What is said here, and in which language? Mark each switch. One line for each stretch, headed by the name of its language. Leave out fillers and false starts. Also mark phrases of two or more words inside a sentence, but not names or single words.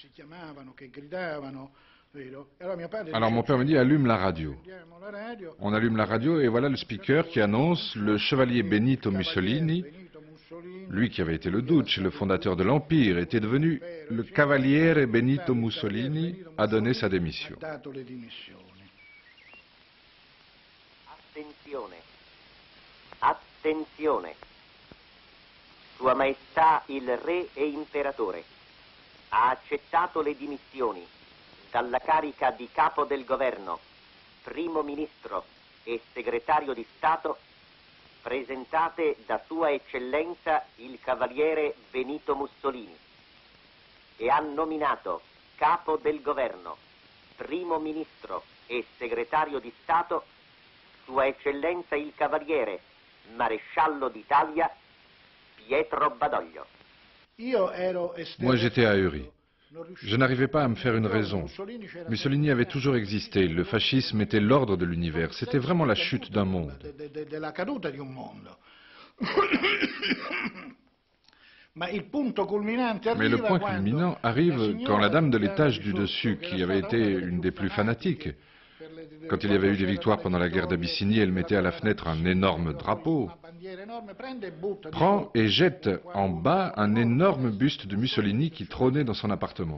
French: Alors mon père me dit, allume la radio. On allume la radio et voilà le speaker qui annonce le chevalier Benito Mussolini, lui qui avait été le duce, le fondateur de l'Empire, était devenu le cavaliere Benito Mussolini, a donné sa démission.
Italian: Attenzione, attenzione. Sua Maestà il Re e Imperatore ha accettato le dimissioni dalla carica di Capo del Governo, Primo Ministro e Segretario di Stato presentate da Sua Eccellenza il Cavaliere Benito Mussolini e ha nominato Capo del Governo, Primo Ministro e Segretario di Stato Sua Eccellenza il Cavaliere Maresciallo d'Italia Pietro Badoglio.
French: Moi j'étais ahuri. Je n'arrivais pas à me faire une raison. Mussolini avait toujours existé, le fascisme était l'ordre de l'univers, c'était vraiment la chute d'un monde. Mais le point culminant arrive quand la dame de l'étage du dessus, qui avait été une des plus fanatiques, quand il y avait eu des victoires pendant la guerre d'Abyssinie, elle mettait à la fenêtre un énorme drapeau, prend et jette en bas un énorme buste de Mussolini qui trônait dans son appartement.